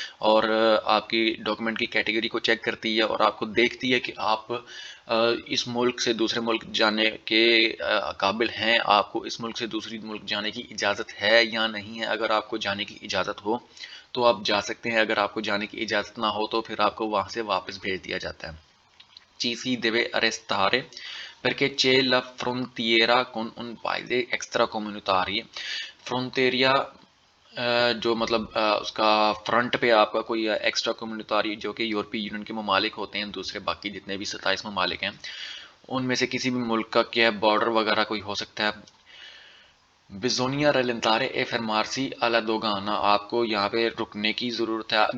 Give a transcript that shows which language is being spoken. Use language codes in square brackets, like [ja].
[ur] اور آپ کی ڈاکومنٹ کی کیٹیگری کو چیک کرتی ہے, اور آپ کو دیکھتی ہے کہ آپ اس ملک سے دوسرے ملک جانے کے قابل ہیں, آپ کو اس ملک سے دوسری ملک جانے کی اجازت ہے یا نہیں ہے. اگر آپ کو جانے کی اجازت ہو تو آپ جا سکتے ہیں, اگر آپ کو جانے کی اجازت نہ ہو تو پھر آپ کو وہاں سے واپس بھیج دیا جاتا ہے. [it] Ci si deve arrestare perché c'è la frontiera con un paese extracomunitario. [ur] فرونٹیریا جو مطلب اس کا فرنٹ پہ آپ کا کوئی ایکسٹرا کمیونٹاری جو کہ یورپی یونین کے ممالک ہوتے ہیں, دوسرے باقی جتنے بھی 27 ممالک ہیں ان میں سے کسی بھی ملک کا کیا بارڈر وغیرہ کوئی ہو سکتا ہے. [it] بزونیا ریلنتارے اے فرمارسی الا دوگانا, [ur] آپ کو یہاں پہ رکنے کی ضرورت ہے.